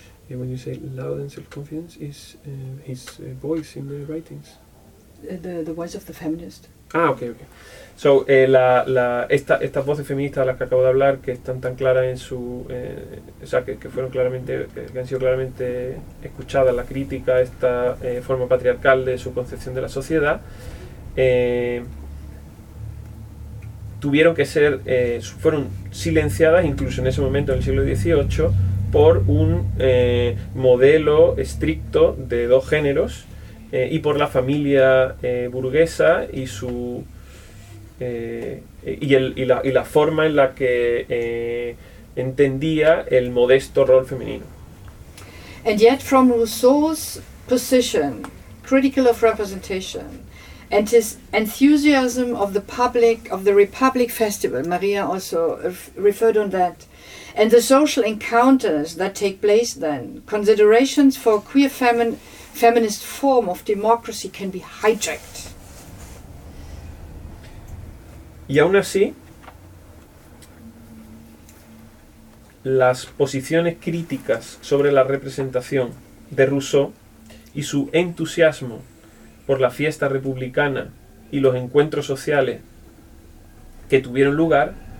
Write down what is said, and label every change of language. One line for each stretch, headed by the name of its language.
English: When you say loud and self-confidence, is his voice in the writings? The voice of the feminist. Ah, okay.
Spanish: So estas voces feministas a las que acabo de hablar, que están tan claras en su, o sea, que fueron claramente, que han sido claramente escuchadas la crítica a esta forma patriarcal de su concepción de la sociedad, tuvieron que ser, fueron silenciadas incluso en ese momento, en el siglo XVIII, por un modelo estricto de dos géneros y por la familia burguesa y su y la forma en la que entendía el modesto rol femenino.
English: And yet from Rousseau's position, critical of representation, and his enthusiasm of the public, of the Republic Festival, Maria also referred on that, and the social encounters that take place then, considerations for queer feminist form of democracy can be hijacked.
Spanish: Y aún así, las posiciones críticas sobre la representación de Rousseau y su entusiasmo por la fiesta republicana y los encuentros sociales que tuvieron lugar